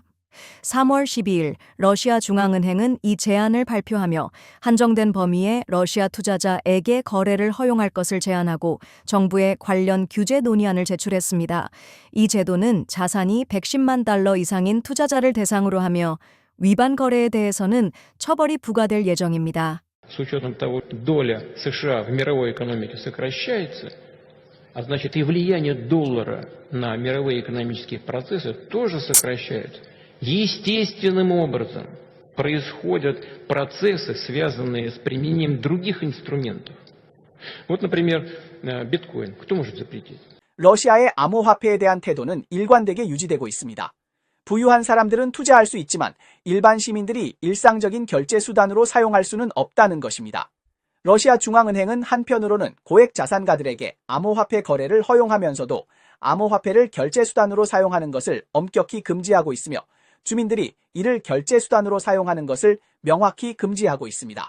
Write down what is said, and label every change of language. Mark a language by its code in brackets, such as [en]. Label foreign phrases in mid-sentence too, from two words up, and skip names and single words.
[ko] 3월 12일 러시아 중앙은행은 이 제안을 발표하며 한정된 범위의 러시아 투자자에게 거래를 허용할 것을 제안하고 정부에 관련 규제 논의안을 제출했습니다. 이 제도는 자산이 110만 달러 이상인 투자자를 대상으로 하며 위반 거래에 대해서는 처벌이 부과될 예정입니다. [ru] С учетом того, что доля США в мировой экономике сокращается, а значит и влияние доллара на мировые экономические процессы тоже сокращаются. Естественным образом происходят процессы, связанные с применением других инструментов. Вот, например, биткоин. Кто может запретить? [ko] 러시아의 암호화폐에 대한 태도는 일관되게 유지되고 있습니다. 부유한 사람들은 투자할 수 있지만 일반 시민들이 일상적인 결제 수단으로 사용할 수는 없다는 것입니다. 러시아 중앙은행은 한편으로는 고액 자산가들에게 암호화폐 거래를 허용하면서도 암호화폐를 결제 수단으로 사용하는 것을 엄격히 금지하고 있으며 주민들이 이를 결제 수단으로 사용하는 것을 명확히 금지하고 있습니다.